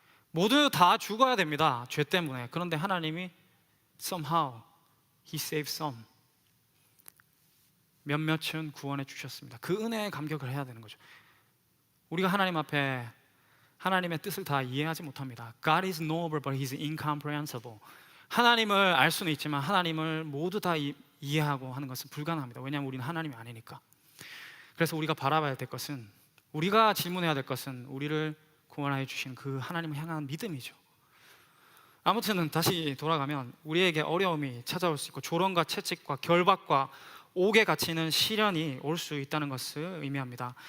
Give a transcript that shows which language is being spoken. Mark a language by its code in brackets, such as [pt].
[ko] 모두 다 죽어야 됩니다, 죄 때문에. 그런데 하나님이 [en] somehow He saved some, [ko] 몇몇은 구원해 주셨습니다. 그 은혜에 감격을 해야 되는 거죠. 우리가 하나님 앞에 하나님의 뜻을 다 이해하지 못합니다. [en] God is knowable but He is incomprehensible. [ko] 하나님을 알 수는 있지만 하나님을 모두 다 이해하고 하는 것은 불가능합니다. 왜냐하면 우리는 하나님이 아니니까. 그래서 우리가 바라봐야 될 것은, 우리가 질문해야 될 것은 우리를 구원하여 주신 그 하나님을 향한 믿음이죠. 아무튼 다시 돌아가면 우리에게 어려움이 찾아올 수 있고 조롱과 채찍과 결박과 옥에 갇히는 시련이 올 수 있다는 것을 의미합니다.